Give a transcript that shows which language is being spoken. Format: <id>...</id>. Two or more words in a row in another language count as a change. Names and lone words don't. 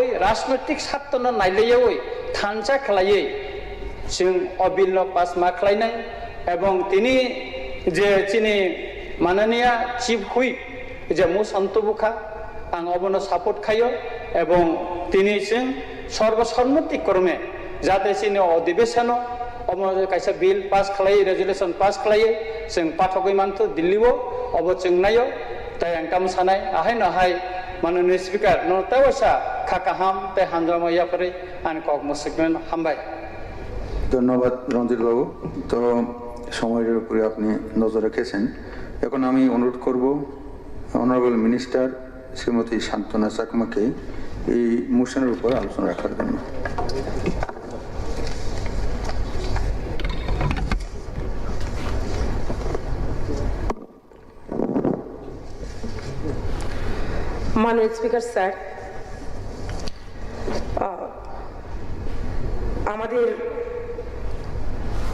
<brx>राजनैतिक सात्तनो नायलायावै थानसा खालायै जों अबिलनो पास मा खालायनाय एवं तिनि जे चिनि माननीय चीफ हुइप जे मुसन्तबुखा आं अबनो सापर्ट खायो एवं तिनि जों सर्वसम्मति क्रमे जाहाथे चिनि अधिवेशन अब कैसे बिल पास खालायो रेजुलेशन पास खालायो जों पाठकै मानथो दिल्लीआव अब जों नायो ताय आं काम सानाय आहाय नहाय माननीय स्पीकर नतावसा खाकाहाम ताय हामजामाया परे आं कक मुसुकमेन हामबाय।</brx> <bn>ধন্যবাদ রঞ্জিত বাবু। তো সময়ের উপরে আপনি নজর রেখেছেন। এখন আমি অনুরোধ করব অনারেবল মিনিস্টার শ্রীমতী শান্তনা চাকমাকে এই মোশনের উপর আলোচনা রাখার জন্য। মাননীয় স্পিকার স্যার, আমাদের</bn>